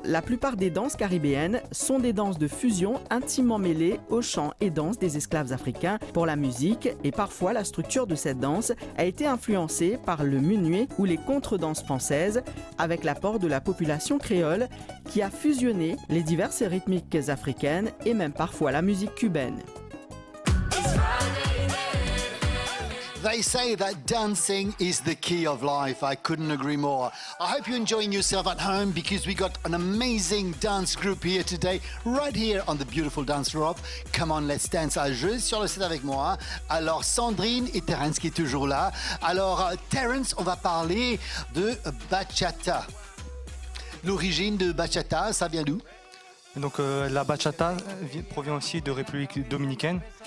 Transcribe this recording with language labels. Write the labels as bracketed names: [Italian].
[French] La plupart des danses caribéennes sont des danses de fusion intimement mêlées aux chants et danses des esclaves africains pour la musique, et parfois la structure de cette danse a été influencée par le menuet ou les contredanses françaises avec l'apport de la population créole qui a fusionné les diverses rythmiques africaines et même parfois la musique cubaine. [English] They say that dancing is the key of life. I couldn't agree more. I hope you're enjoying yourself at home because we got an amazing dance group here today, right here on the beautiful Dance Europe. [French] Come on, let's dance. À jeu sur le set avec moi. Alors, Sandrine et Terence qui est toujours là. Alors, Terence, on va parler de bachata. L'origine de bachata, ça vient d'où? Donc la bachata provient aussi de République dominicaine.